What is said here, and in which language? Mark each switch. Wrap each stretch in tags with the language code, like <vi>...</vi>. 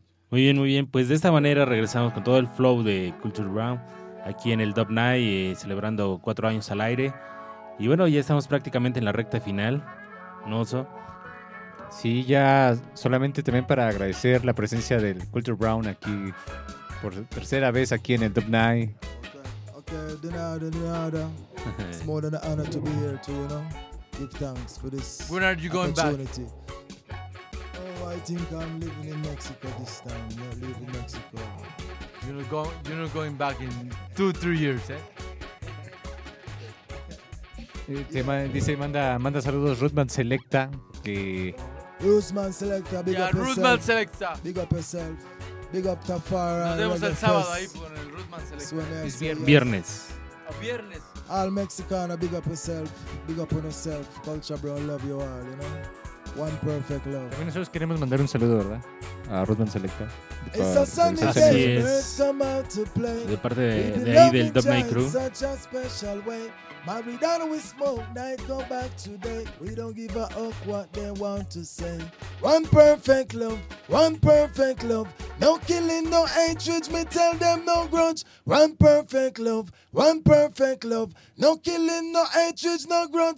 <es>Muy bien, pues de esta manera regresamos con todo el flow de Culture Brown aquí en el Dub Night, celebrando 4 años al aire. Y bueno, ya estamos prácticamente en la recta final, ¿no, Oso? Sí, ya solamente también para agradecer la presencia del Culture Brown aquí por tercera vez aquí en el Dub Night. Okay, de nada, de nada.</es> <en>It's more than an honor to be here too, you know. Give thanks for this. When are you going back? I think I'm living in Mexico this time. Yeah, living in Mexico. You're not going back in 2-3 years, eh?</en> <es>Dice, manda saludos Ruthman Selecta. Que...</es> <en>Ruthman Selecta, big yeah, up yourself. Ruthman Selecta. Big up yourself. Big up Tafara.</en> <es>Nos vemos el sábado ahí con el Ruthman Selecta. Es viernes. Viernes. Viernes.</es> <en>All Mexicana, big up yourself. Big up on yourself. Culture, bro, love you all, you know? One Perfect Love.</en> <es>También nosotros queremos mandar un saludo, ¿verdad? A Rodman Selecta. Así es. De parte de ahí del Dub Night Crew.</es> <en>Such a special way. Marry down we smoke, night go back today. We don't give a fuck what they want to say. One perfect love, one perfect love. No killing, no hatred, me tell them no grudge. One perfect love, one perfect love. No killing, no hatred, no grudge.</en>